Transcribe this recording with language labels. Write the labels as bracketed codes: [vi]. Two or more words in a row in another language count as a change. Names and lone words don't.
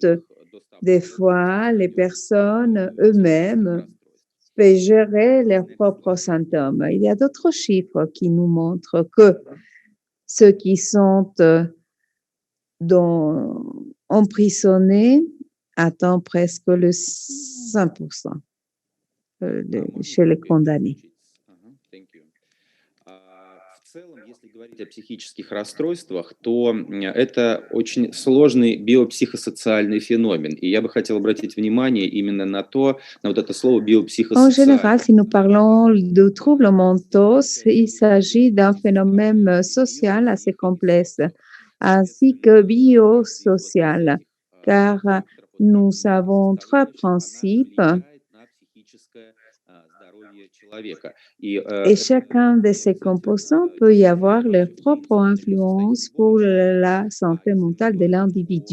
[fr] Des fois, les personnes eux-mêmes peuvent gérer leurs propres symptômes. Il y a d'autres chiffres qui nous montrent que ceux qui sont emprisonnés atteignent presque le 5% chez les condamnés. [ru] Если говорить о психических расстройствах, то это очень сложный биопсихосоциальный феномен. И я бы хотел обратить внимание именно на вот это слово биопсихосоциальный. [fr] En général, si nous parlons de troubles mentaux, il s'agit d'un phénomène social assez complexe, ainsi que biosocial, car nous avons trois principes. Et chacun de ces composants peut y avoir leur propre influence pour la santé mentale de l'individu.